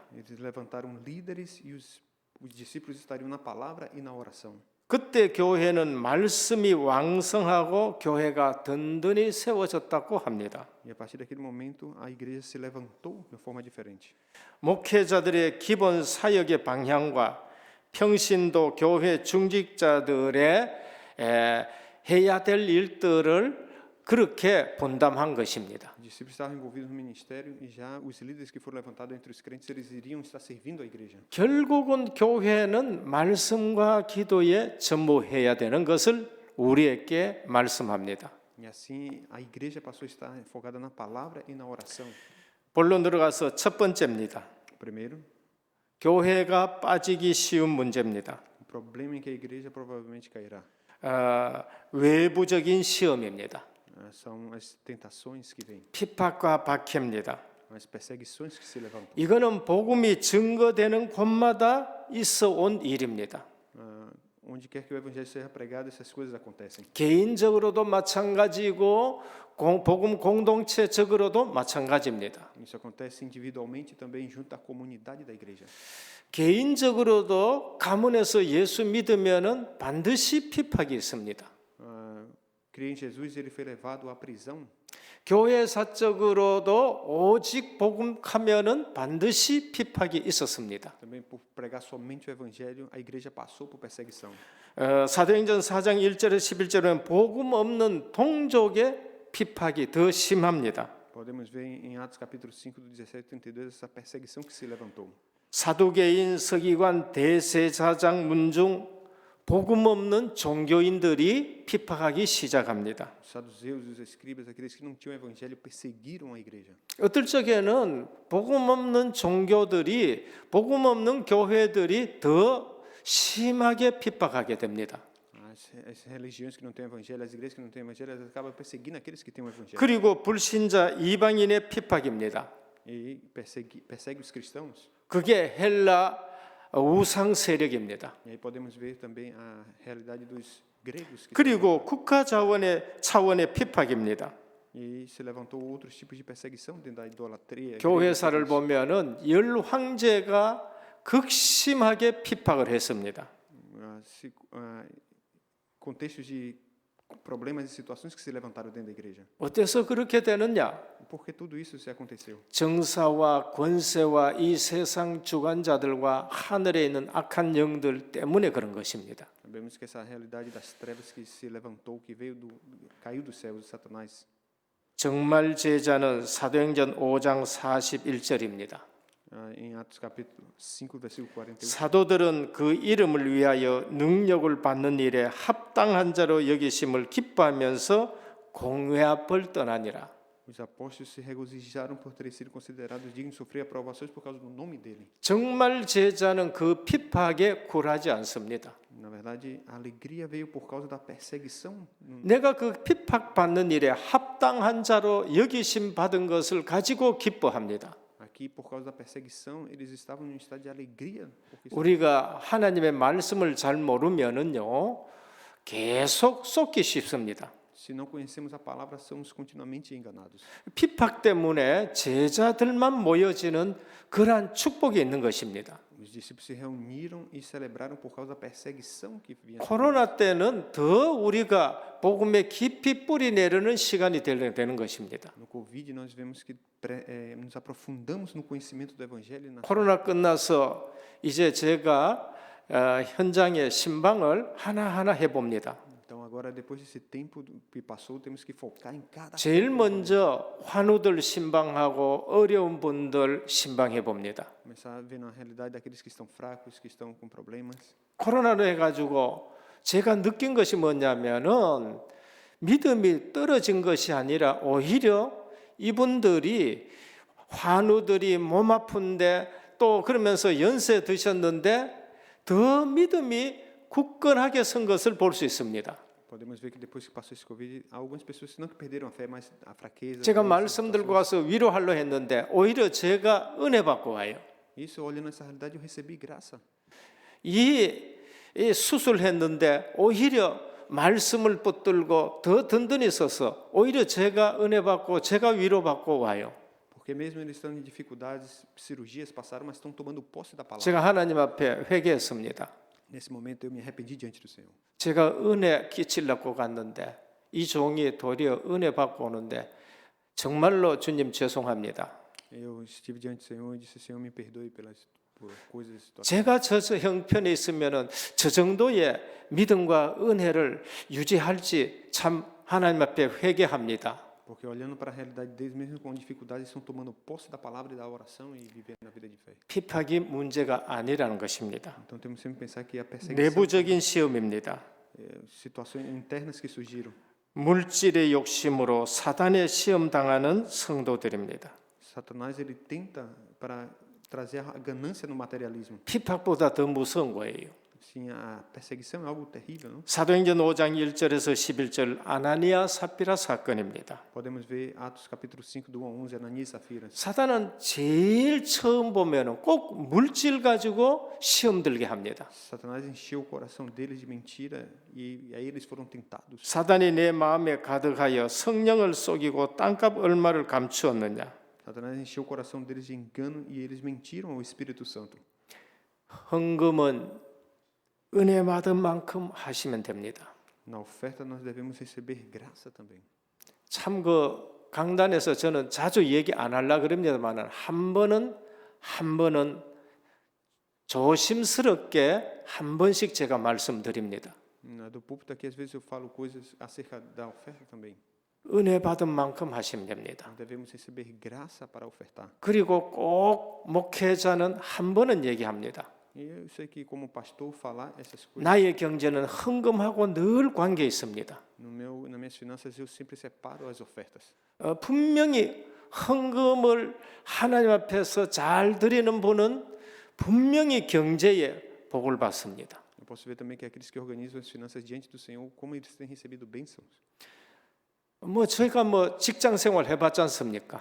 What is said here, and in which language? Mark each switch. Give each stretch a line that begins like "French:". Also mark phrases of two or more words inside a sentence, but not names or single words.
Portuguese: Eles levantaram líderes e os discípulos estariam na palavra e na oração.
Korean: 그때 교회는 말씀이 왕성하고 교회가 든든히 세워졌다고 합니다.
Portuguese: E a partir daquele momento a igreja se levantou de uma forma diferente.
Korean: 목회자들의 기본 사역의 방향과 평신도 교회 중직자들의 해야 될 일들을 그렇게 분담한 것입니다.
Portuguese: Os discípulos estavam envolvidos no ministério e já os líderes que foram levantados entre os crentes eles iriam estar servindo a igreja.
Korean: 결국은 교회는 말씀과 기도에 전무해야 되는 것을 우리에게 말씀합니다.
Portuguese: E assim a igreja passou a estar focada na palavra e na oração.
Korean: 본론 들어가서 첫 번째입니다.
Portuguese: Primeiro,
Korean: 교회가 빠지기 쉬운 문제입니다.
Portuguese: o problema em que a igreja provavelmente cairá.
Korean: 외부적인 시험입니다.
Portuguese: São as tentações que vêm,
Korean: 핍박과 박해입니다.
Portuguese: as perseguições que se levantam.
Korean: 이거는 복음이 증거되는 곳마다 있어 온 일입니다.
Portuguese: Onde quer que o evangelho seja pregado, essas coisas acontecem.
Korean: 개인적으로도 마찬가지고 복음 공동체적으로도 마찬가지입니다.
Portuguese: Isso acontece individualmente e também junto à comunidade da igreja.
Korean: 개인적으로도 가문에서 예수 믿으면은 반드시 핍박이 있습니다.
Portuguese: Criei em Jesus, ele foi levado à prisão.
Korean: 교회사적으로도 오직 복음하면은 반드시 핍박이 있었습니다.
Portuguese: Também por pregar somente o evangelho, a igreja passou por perseguição.
Korean: 사도행전 4장 1절에서 11절은 복음 없는 동족의 핍박이 더 심합니다.
Portuguese: Podemos ver em Atos capítulo 5 do 17 e 32 essa perseguição que se levantou.
Korean: 사두개인, 서기관, 대제사장, 문중 복음 없는 종교인들이 핍박하기 시작합니다.
Portuguese: Os saduceus, os escribas, aqueles que não tinham evangelho, perseguiram a igreja.
Korean: 어떨 적에는 복음 없는 종교들이 복음 없는 교회들이 더 심하게 핍박하게 됩니다.
Portuguese: As religiões que não têm evangelho, as igrejas que não têm evangelho, elas acabam perseguindo aqueles que têm o evangelho.
Korean: 그리고 불신자 이방인의 핍박입니다.
Portuguese: E persegue os cristãos.
Korean: 그게 헬라 우상 세력입니다.
Portuguese: E aí podemos ver também a realidade dos gregos.
Korean: 그리고 국가 차원의 핍박입니다.
Portuguese: E se levantou outros tipos de perseguição dentro da idolatria. a igreja
Korean: 교회사를
Portuguese: fez isso.
Korean: 보면은 열 황제가 극심하게 핍박을 했습니다.
Portuguese: Contextos de problemas e situações que se levantaram dentro da igreja.
Korean: 어때서 그렇게 되느냐?
Portuguese: Por que tudo isso se aconteceu?
Korean: 정사와 권세와 이 세상 주관자들과 하늘에 있는 악한 영들 때문에 그런 것입니다.
Portuguese: Sabemos que essa realidade das trevas que se levantou, que caiu do céu de Satanás.
Korean: 정말 제자는 사도행전 5장 41절입니다.
Portuguese: Em Atos capítulo 5, versículo 41.
Korean: 사도들은 그 이름을 위하여 능력을 받는 일에 합당한 자로 여기심을 기뻐하면서 공회 앞을 떠나니라.
Portuguese: Os apóstolos se regozijaram por terem sido considerados dignos de sofrer aprovações por causa do nome dele.
Korean: 정말 제자는 그 핍박에 굴하지 않습니다.
Portuguese: Na verdade, a alegria veio por causa da perseguição.
Korean: 내가 그 핍박받는 일에 합당한 자로 여기심 받은 것을 가지고 기뻐합니다.
Portuguese: Aqui, por causa da perseguição, eles estavam em um estado de alegria.
Korean: 우리가 하나님의 말씀을 잘 모르면은요, 계속 속기 쉽습니다.
Portuguese: Se não conhecemos a palavra, somos continuamente enganados.
Korean: 핍박 때문에 제자들만 모여지는 그러한 축복이 있는 것입니다.
Portuguese: Os discípulos se reuniram e celebraram por causa da perseguição que vinha.
Korean: 코로나 때는 더 우리가 복음에 깊이 뿌리 내리는 시간이 되는 것입니다.
Portuguese: No Covid, nós vemos que nos aprofundamos no conhecimento do Evangelho.
Korean: 코로나 끝나서 이제 제가 현장의 신방을 하나하나 해봅니다.
Portuguese: Então, agora, depois desse tempo que passou, temos que focar em cada.
Korean: 제일 먼저 환우들 신방하고 어려운 분들 신방해 봅니다.
Portuguese: Começar a ver na realidade daqueles que estão fracos, que estão com problemas.
Korean: 코로나로 해가지고 제가 느낀 것이 뭐냐면은 믿음이 떨어진 것이 아니라 오히려 이분들이 환우들이 몸 아픈데 또 그러면서 연세 드셨는데 더 믿음이 굳건하게 선 것을 볼 수 있습니다.
Portuguese: Podemos ver que depois que passou esse Covid, há algumas pessoas não que perderam a fé, mas a fraqueza.
Korean: 제가 말씀 들고 와서 위로하려 했는데 오히려 제가 은혜 받고 와요.
Portuguese: Isso, olhando essa realidade, eu recebi graça.
Korean: 이 수술했는데 오히려 말씀을 붙들고 더 든든히 서서 오히려 제가 은혜 받고 제가 위로 받고 와요.
Portuguese: Porque mesmo eles estão em dificuldades, cirurgias passaram, mas estão tomando posse da palavra.
Korean: 제가 하나님 앞에 회개했습니다.
Portuguese: Nesse momento eu me arrependi diante do Senhor.
Korean: 제가 은혜 끼치려고 갔는데 이 종이 도리어 은혜 받고 오는데 정말로 주님 죄송합니다.
Portuguese: Eu estive diante do Senhor e disse: Senhor, me perdoe por coisas e situações.
Korean: 제가 저 형편에 있으면은 저 정도의 믿음과 은혜를 유지할지 참 하나님 앞에 회개합니다.
Portuguese: Porque olhando para a realidade deles, mesmo com dificuldades, estão tomando posse da palavra e da oração e vivendo a vida de fé.
Korean: 핍박이 문제가 아니라는 것입니다.
Portuguese: Então temos sempre que pensar que a perseguição,
Korean: 내부적인 시험입니다.
Portuguese: situações internas que surgiram.
Korean: 물질의 욕심으로 사단의 시험 당하는 성도들입니다.
Portuguese: Satanás ele tenta para trazer a ganância no materialismo.
Korean: 핍박보다 더 무서운 거예요.
Portuguese: Sim, a perseguição é algo terrível, não?
Korean: 사도행전 5장 1절에서 11절 아나니아 삽비라 사건입니다.
Portuguese: Podemos ver Atos capítulo 5 do 1 ao 11, Ananias e Safira.
Korean: 사단은 제일 처음 보면은 꼭 물질 가지고 시험 들게 합니다.
Portuguese: Satanás encheu o coração deles de mentira e aí eles foram tentados.
Korean: 사단이 내 마음에 가득하여 성령을 속이고 땅값 얼마를 감추었느냐.
Portuguese: Satanás encheu o coração deles de engano e eles mentiram ao Espírito Santo.
Korean: 헌금은 은혜 받은 만큼 하시면 됩니다.
Portuguese: Na oferta nós devemos receber graça também.
Korean: 참 그 강단에서 저는 자주 얘기 안 하려 그럽니다만은 한 번은 조심스럽게 한 번씩 제가 말씀드립니다.
Portuguese: Do púlpito aqui às vezes eu falo coisas acerca da oferta também.
Korean: 은혜 받은 만큼 하시면 됩니다.
Portuguese: Devemos receber graça para ofertar.
Korean: 그리고 꼭 목회자는 한 번은 얘기합니다.
Portuguese: E eu sei que como pastor falar essas coisas.
Korean: 나의 경제는 헌금하고 늘 관계 있습니다.
Portuguese: Nas minhas finanças eu sempre separo as ofertas.
Korean: 분명히 헌금을 하나님 앞에서 잘 드리는 분은 분명히 경제에 복을 받습니다.
Portuguese: Eu posso ver também que aqueles que organizam as finanças diante do Senhor, como eles têm recebido bênçãos.
Korean: 저희가 직장 생활 해봤지 않습니까?